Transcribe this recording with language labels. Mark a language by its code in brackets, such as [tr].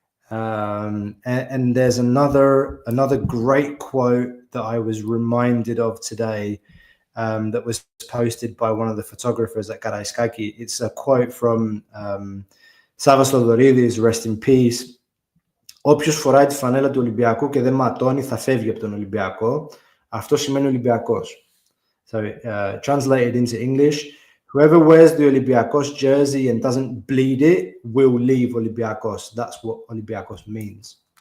[en] And there's another great quote that I was reminded of today that was posted by one of the photographers at Karaiskaki. It's a quote from Savas Lodoridis, rest in peace. [el] Όποιος φοράει τη φανέλα του Ολυμπιακού και δεν ματώνει θα φεύγει από τον Ολυμπιακό. Αυτό σημαίνει Ολυμπιακός. [en] So translated into English, whoever wears the Olympiacos jersey and doesn't bleed it will leave Olympiacos. That's what Olympiacos means.